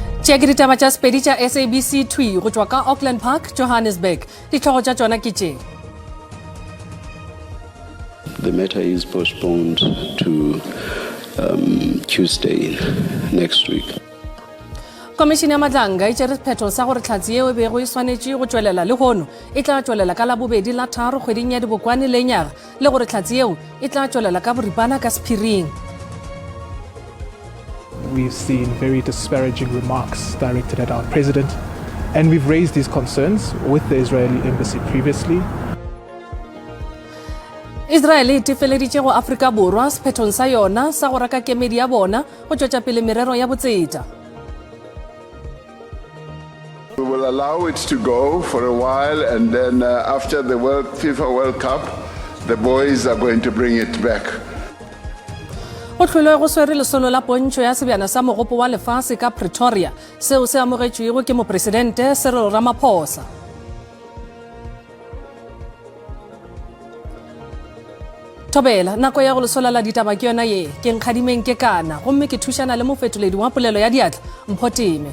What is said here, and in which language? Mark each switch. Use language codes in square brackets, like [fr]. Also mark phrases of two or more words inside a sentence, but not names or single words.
[nso] Check ditaba tša Sepedi tša SABC 2 go tšwa ka Auckland Park, Johannesburg. Ditlhogo tša tšona ke tše. [en] The matter is postponed to Tuesday next week. [nso] Komishene ya Madlanga e tšere sephetho sa gore tlhatsi yeo e bego e swanetše go tšwelela le gono e tla tšwelela ka labobedi la tharo kgweding ya dibokwane le nyaga le gore tlhatsi yeo e tla tšwelela ka boripana ka sephiring. [en] We've seen very disparaging remarks directed at our president, and we've raised these concerns with the Israeli embassy previously. [nso] Israel e tefeleditše go Afrika Borwa sephethong sa yona sa go raka kemedi ya bona go tšwetša pele merero ya botseta. [en] We will allow it to go for a while, and then after the FIFA World Cup, the boys are going to bring it back. [nso] Go hlolwe go swere lesolo la pontšho ya sebjana sa mogopo wa lefase ka Pretoria seo se amogetšwego ke mopresidente Cyril Ramaphosa. Thobela nako ya go lesola la ditaba ke yona ye ke nkgadimeng ke kana gomme ke thušana le mofetoledi wa polelo ya diatla Mphoteme.